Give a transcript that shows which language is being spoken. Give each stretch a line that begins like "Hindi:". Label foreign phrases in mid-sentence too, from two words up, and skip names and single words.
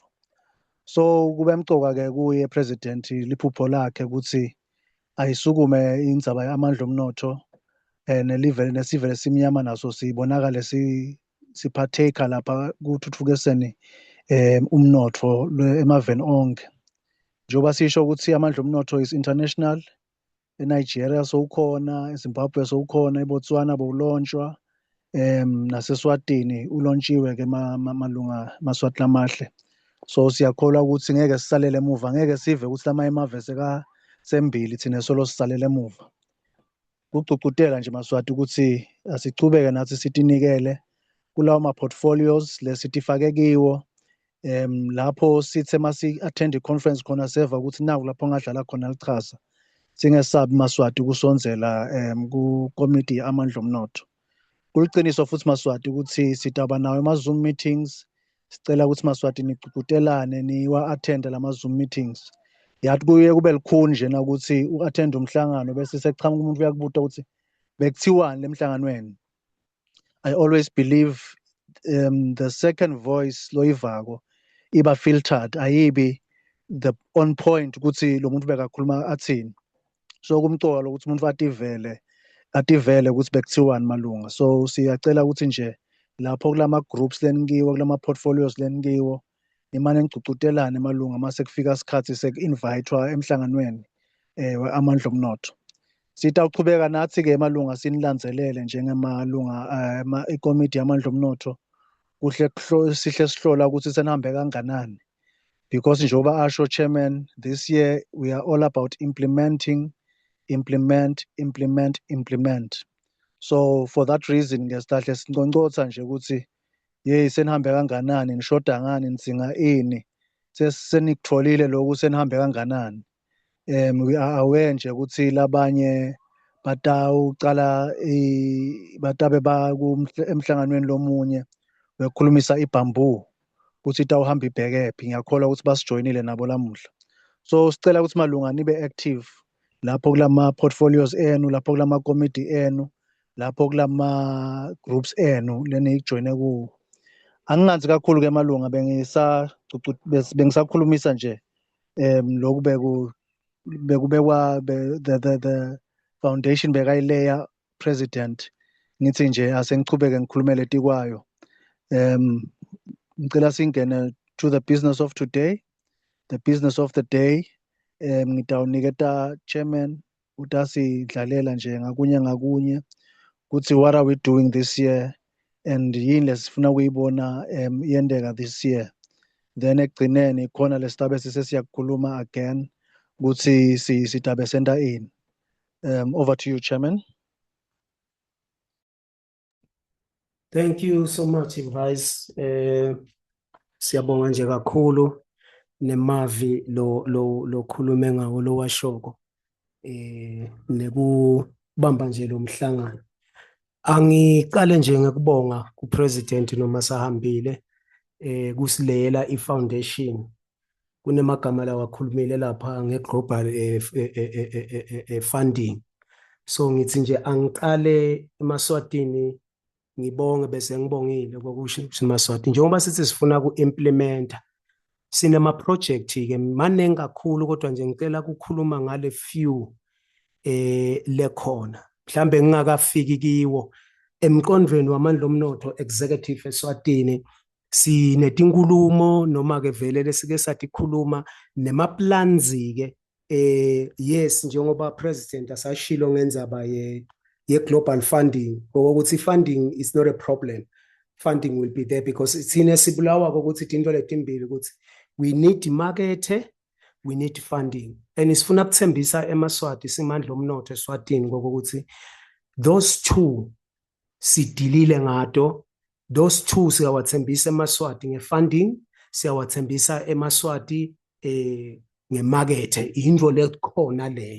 Swati: So kube mcoka ke kuye president liphupho lakhe ukuthi ayisukume indzaba yamandla omnotho nesivele simnyama naso sibonakale siphatheka lapha kuthuthukiseni umnotho emaveni onke. Njengoba sisho ukuthi amandla omnotho
English: is international,
Swati: eNigeria sowukhona, eZimbabwe sowukhona, eBotswana bowulonshwa, naseSwatini ulontshiwe ke malunga maswati lamahle. So siyakholwa ukuthi ngeke sisalele emuva, ngeke sive ukuthi lamanye amave sembili thina solo sisalele emuva. Kucukutela nje maswati ukuthi asichubeke nathi sitinikele kulawo ma portfolios lesitifake kiwo, lapho sithe masi attend i-conference khona seva ukuthi naku lapho ngadlala khona lichaza, singesabi maswati kusonzela ku committee amandla omnotho. Kuliqiniso futhi maswati ukuthi sitaba nawo ama-Zoom meetings, sicela ukuthi maswati nicukutelane niwa attend lama Zoom meetings. Yathi kuye kube likhuni nje na ukuthi u-attend umhlangano bese sekuchamuka umuntu uyakubuta ukuthi bekuthiwani lemhlanganweni.
English: I always believe the second voice
Swati: loyivako iba
English: filtered, ayibi the on point
Swati: ukuthi lo muntu bekakhuluma athini. So kumcoka ukuthi umuntu ativele ukuthi bekuthiwani malunga. So siyacela ukuthi nje lapho kulama groups lenikiwo, kulama portfolios lenikiwo, imane nicucutelane malunga mase kufika isikhathi sek-invitewa emhlanganweni amandla omnotho. Sitawuchubeka nathi ke malunga sinilandzelele njengemalunga ikomiti yamandla omnotho, kuhle sihle sihlola ukuthi senihambe kanganani, because njengoba asho chairman,
English: this year we are all about implement. So for that reason
Swati: ngesihle sinconcotha nje ukuthi senihambe kanganani, nishoda ngani, nidzinga ini, senikutholile lokhu senihambe kanganani.
English: We are aware
Swati: nje ukuthi labanye batawucala batabe emhlanganweni lomunye bekhulumisa ibamboo ukuthi itawuhamba ibhekephi. Ngiyakholwa ukuthi basijoyinile nabo lamuhla. So sicela ukuthi malunga nibe active lapho kulama portfolios enu, lapho kulama committee enu, lapho kulama groups enu lenijoyine kuwo. Anginganzi kakhulu ke malunga bengisakhulumisa nje lokhu bekubekwa
English: the foundation
Swati: bekayileya president, ngithi nje asengichubeke ngikhulume letikwayo. Ngicela singene
English: to the business of today. The business of the day,
Swati: ngitawuniketa chairman utasidlalela nje ngakunye ukuthi
English: what are we doing this year and
Swati: yini lesifuna kuyibona yendeka
English: this year.
Swati: Then ekugcineni khona lesitabe sesiyakukhuluma again ukuthi sitabe senta ini.
English: Over to you, chairman. Thank you so much, Vice.
Swati: Siyabonga nje kakhulu nemavi lo khulume ngawo lo washoko nekubamba nje lo mhlangano. Angiqale nje ngikubonga kupresident noma sahambile kusilela ifoundation. Kunemagama la wakhulumile lapha ngeglobal funding. So ngithi nje angiqale eMaswatini ngibonge bese ngibongile kokusho eMaswati njengoba sithi sifuna ku-implementa sinema project ke maningi kakhulu kodwa nje ngicela ukukhuluma ngale few lekhona mhlambe ngingakafiki kiwo emqondweni wamandla omnotho executive eSwatini. Sinetinkulumo noma ke vele lesike sathi khuluma nema plans ke yes njengoba president asashilo ngenzaba ye
English: global funding
Swati: ukuthi
English: funding is not a problem. Funding will be there because
Swati: sine sibulawa ukuthi into letimbili ukuthi
English: we need market, we need funding, and
Swati: isifuna ukuthembisa eMaswati simandla omnotho eSwatini ukuthi
English: those two
Swati: sidilile ngato.
English: Those two
Swati: siyawathembisa eMaswati nge-funding, siyawathembisa eMaswati ngemakethe, into lekhona leyo.